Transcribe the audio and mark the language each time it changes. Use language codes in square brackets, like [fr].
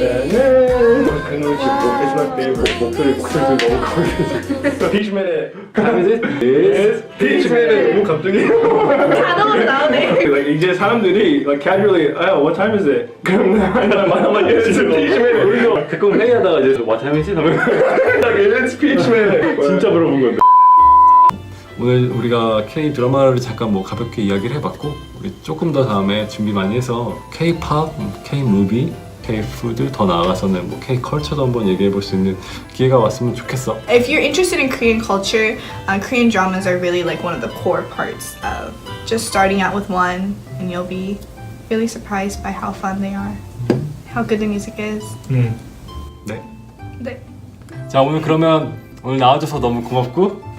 [ko] 그 노래 진짜 [en] it's my favorite. [ko] 목소리 너무 커. [en] Peach Minute. [ko] 다음이지? [en] It's Peach Minute. [ko] 뭐 갑자기? 자동으로 나오네. [en] Like [ko] 이제 사람들이 [en] like casually, oh, what time is it? [ko] 그럼 말하면 [en] it's Peach Minute. [ko] 우리도 가끔 회의하다가 이제 [en] what time [ko] 이지? 하면 [en] Like it's Peach Minute. [ko] 진짜 물어본 건데. 오늘 우리가 K 드라마를 잠깐 뭐 가볍게 이야기를 해봤고 우리 조금 더 다음에 준비 많이 해서 K-팝, K-무비, K-푸드 더 나아가서는 뭐 K-컬처도 한번 얘기해 볼 수 있는 기회가 왔으면 좋겠어. [en] If you're interested in Korean culture, Korean dramas are really like one of the core parts of just starting out with one, and you'll be really surprised by how fun they are, how good the music is. [ko] 네. 네. 자 오늘 그러면 오늘 나와줘서 너무 고맙고